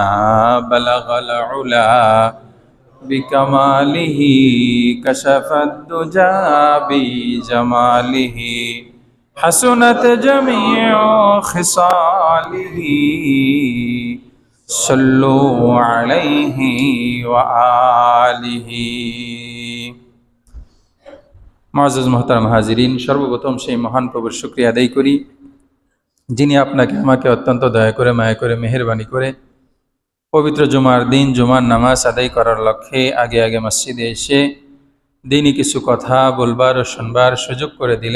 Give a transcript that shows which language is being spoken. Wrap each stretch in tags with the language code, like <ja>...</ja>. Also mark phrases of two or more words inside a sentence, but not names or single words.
<ar>بلغ العلا بکمالہ کشف الدجى بجمالہ، حسنت جمیع خصالہ. صلوا علیہ وآلہ.</ar> <ur>معزز محترم حاضرین,</ur> <bn>সর্বপ্রথম সেই মহান প্রভুর শুকরিয়া আদায় করি যিনি আপনাকে আমাকে অত্যন্ত দয়া করে, মায়া করে, মেহেরবানি করে পবিত্র জুমার দিন জুমার নামাজ আদায় করার লক্ষ্যে আগে আগে মসজিদে এসে দিনই কিছু কথা বলবার ও শুনবার সুযোগ করে দিলেন।</bn>